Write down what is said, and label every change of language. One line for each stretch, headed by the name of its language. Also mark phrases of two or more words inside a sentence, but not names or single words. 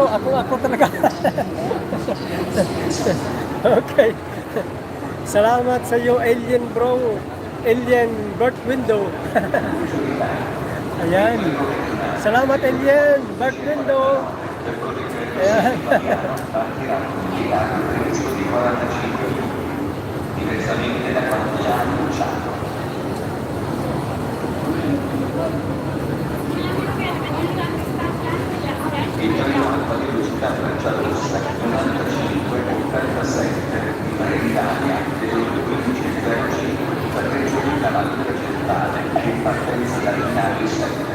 Filipino: Ako talaga. Okay. Salamat sa iyo, Alien bro. Alien birth window. Ayan. Salamat, Alien birth window. Ayan.
Italian: Diversamente da quanto già annunciato. Il treno a alta velocità Frecciarossa 95-37 di Marenitalia delle 15.05 per Reggio di Cavallo Centrale in partenza da Linari 7.